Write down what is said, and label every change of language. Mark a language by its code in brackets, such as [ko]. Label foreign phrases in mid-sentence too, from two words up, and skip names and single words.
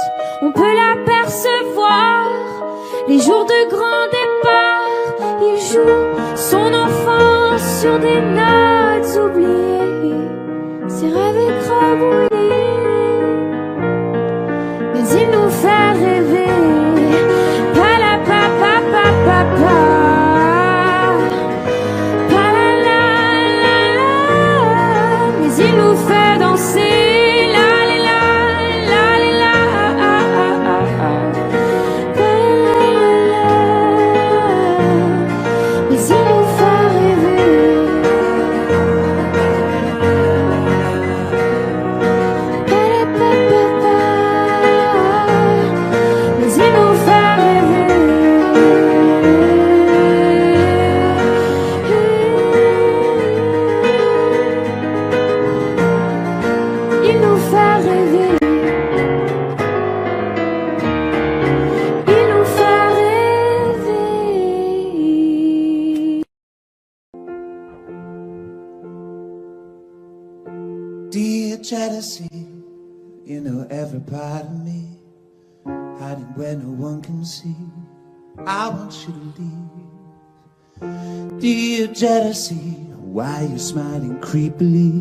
[fr] On peut l'apercevoir les jours de grand départ. Il joue son enfance sur des notes oubliées, ses rêves écrabouillés. Mais il nous fait rêver. Pa la pa pa pa pa pa. Pa la la la la. Mais il nous fait danser. La la la la la la. Pa la la la. Mais il nous fait rêver. Pa la pa pa pa. Mais il nous fait rêver. Il nous fait rêver. Il nous fait rêver. [en] Dear jealousy, you know every part of me, hiding where no one can see. I want you to leave. Dear jealousy, why you smiling creepily?